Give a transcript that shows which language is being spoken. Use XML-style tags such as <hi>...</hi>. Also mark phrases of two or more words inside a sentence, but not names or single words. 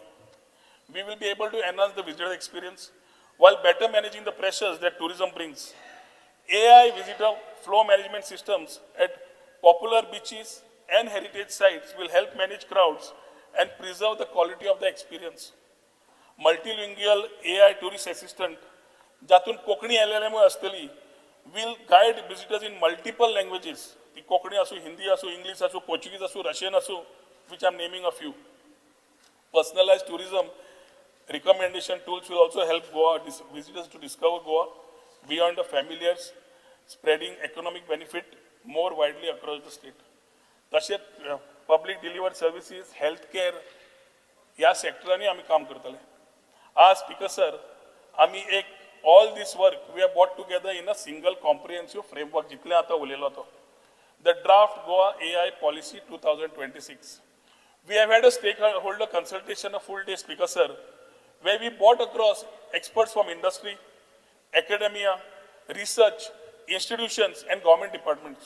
<en>We will be able to enhance the visitor experience while better managing the pressures that tourism brings. AI visitor flow management systems at popular beaches and heritage sites will help manage crowds and preserve the quality of the experience. Multilingual AI tourist assistant,</en> <kok>जातून कोंकणी LLM असतली,</kok> <en>will guide visitors in multiple languages.</en> <kok>ती कोंकणी असू, हिंदी असू, इंग्लिश असू, पोर्चुगीज असू, रशियन असू,</kok> <en>which I'm naming a few. Personalized tourism recommendation tools will also help Goa visitors to discover Goa beyond the familiars, spreading economic benefit more widely across the state.</en> <kok>तसेच</kok> <en>public delivered services,</en> <kok>healthcare या सेक्टरांनी आम्ही काम करतले.</kok> <en>As speaker sir,</en> <kok>आम्ही एक</kok> <en>all this work we have brought together in a single comprehensive framework</en> <kok>जितले आता उलेलो तो.</kok> <en>The draft Goa AI policy 2026. We have had a stakeholder consultation, a full day speaker sir, where we brought across experts from industry, academia, research, institutions, and government departments.</en>